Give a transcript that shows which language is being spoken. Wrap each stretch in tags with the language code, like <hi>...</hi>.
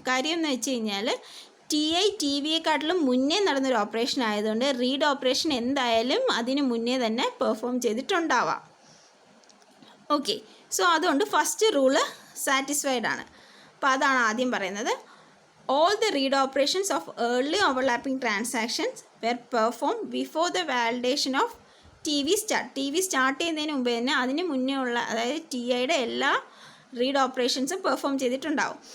<ml>കാര്യം എന്ന് വെച്ച് കഴിഞ്ഞാൽ ടി ഐ ടി വിയെക്കാട്ടിലും മുന്നേ നടന്നൊരു ഓപ്പറേഷൻ ആയതുകൊണ്ട് റീഡ് ഓപ്പറേഷൻ എന്തായാലും അതിന് മുന്നേ തന്നെ പെർഫോം ചെയ്തിട്ടുണ്ടാവാം. ഓക്കെ. സോ അതുകൊണ്ട് ഫസ്റ്റ് റൂള് സാറ്റിസ്ഫൈഡ് ആണ്. അപ്പോൾ അതാണ് ആദ്യം പറയുന്നത്.</ml> <en>all the read operations of early overlapping transactions were performed before the validation of TV start.</en> <ml>TV start ചെയ്യുന്നതിന് മുമ്പ് തന്നെ അതിന് മുന്നേ ഉള്ള അതായത് TIയുടെ എല്ലാ റീഡ് ഓപ്പറേഷൻസും പെർഫോം ചെയ്തിട്ടുണ്ടാവും.</ml>